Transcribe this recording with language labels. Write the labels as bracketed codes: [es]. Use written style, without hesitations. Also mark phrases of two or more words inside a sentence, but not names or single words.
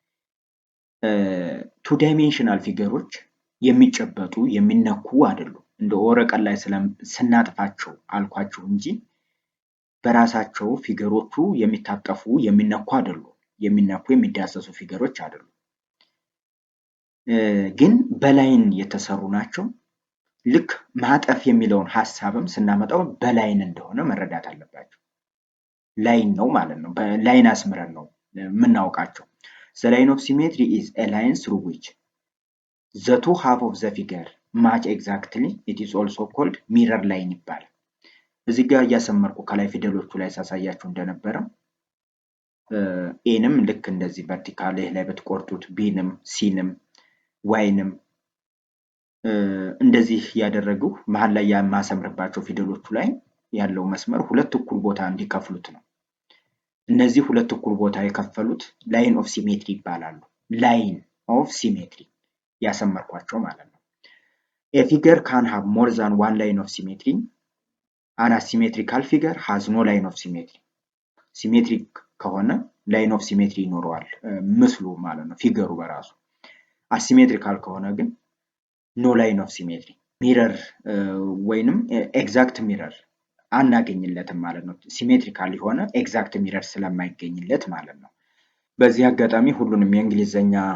[en] two dimensional figures [am] የሚጨበጡ የሚነኩ አይደሉም። እንደ ወረቀት ላይ ስናጥፋቸው አልኳቸው እንጂ በራሳቸው ፊገሮቹ የሚታጠፉ የሚነኩ አይደሉም። የሚነኩ የሚዳሰሱ ፊገሮች አይደሉም፣ ግን በላይን የተሰሩ ናቸው። ልክ ማጠፍ የሚለውን ሐሳብም ስናመጣው በላይን እንደሆነ መረዳት አለባቸው። ላይን ነው ማለት ነው። በላይን አስምረን ነው የምናውቃቸው። [en] the line of symmetry is a line through which the two half of the figure match exactly. it is also called mirror line [am] ይባላል። እዚህ ጋር እያሰመርኩ ከላይ ፊደሎቹ ላይ ሳሳያችሁ እንደነበረው ኤንም ልክ እንደዚህ ቨርቲካል ላይ ብትቆርጡት ቢንም ሲንም ዋይንም እንደዚህ ያደረጉ መሃል ላይ የማሰምርባቸው ፊደሎቹ ላይ ያለው መስመር ሁለት እኩል ቦታ እንዲከፍሉት ነው። እነዚህ ሁለት እኩል ቦታ የከፈሉት [en] line of symmetry [am] ይባላሉ። [en] line of symmetry [am] ያሰመርኳቸው ማለት ነው። [en] a figure can have more than one line of symmetry. an asymmetrical figure has no line of symmetry. [am] ሲሜትሪክ ከሆነ [en] line of symmetry [am] ይኖረዋል ምስሉ ማለት ነው ፊገሩ በራሱ። አሲሜትሪካል ከሆነ ግን [en] no line of symmetry። [am] ሚረር ወይንም [en] exact mirror [am] አናገኝለትም ማለት ነው። ሲሜትሪካል የሆነ [en] exact mirror [am] ስለማይገኝለት ማለት ነው። በዚህ አጋጣሚ ሁሉንም የእንግሊዘኛ